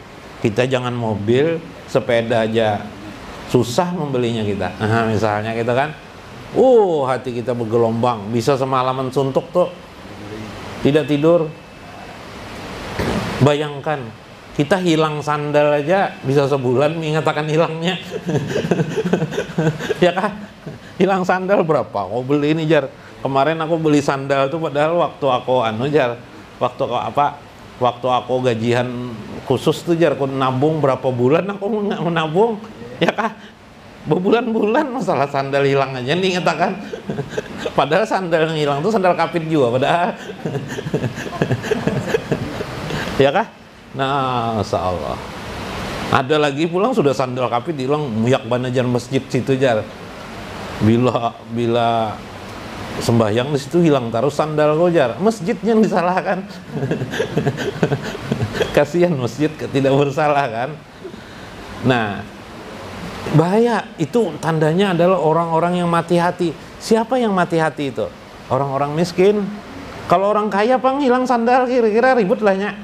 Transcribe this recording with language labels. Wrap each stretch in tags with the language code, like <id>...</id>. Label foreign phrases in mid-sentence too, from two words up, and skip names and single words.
<id>Kita jangan mobil, sepeda aja susah membelinya kita. Nah, misalnya kita kan, hati kita bergelombang, bisa semalaman suntuk tuh, tidak tidur. Bayangkan, kita hilang sandal aja bisa sebulan mengatakan hilangnya. Ya kan? Hilang sandal berapa? Oh, beli ini, Jar. Kemarin aku beli sandal tuh padahal waktu aku Jar. Waktu aku gajian khusus tuh, Jar, aku nabung berapa bulan aku menabung. Ya kan? Berbulan-bulan masalah sandal hilang aja nih katakan. Padahal sandal yang hilang tuh sandal kapit juga padahal. Ya kan? Nah, Masya Allah.</id> <bjn>Ada lagi pulang sudah sandal kapit hilang, muyak banajan masjid situ, Jar.</bjn> <id>Bila sembahyang di situ hilang, taruh sandal kau, Jar. Masjidnya yang disalahkan. Kasihan masjid tidak bersalah kan. Nah, bahaya itu, tandanya adalah orang-orang yang mati hati. Siapa yang mati hati itu? Orang-orang miskin.</id> <bjn>Kalau orang kaya pang hilang sandal kira-kira ribut lahnya.</bjn>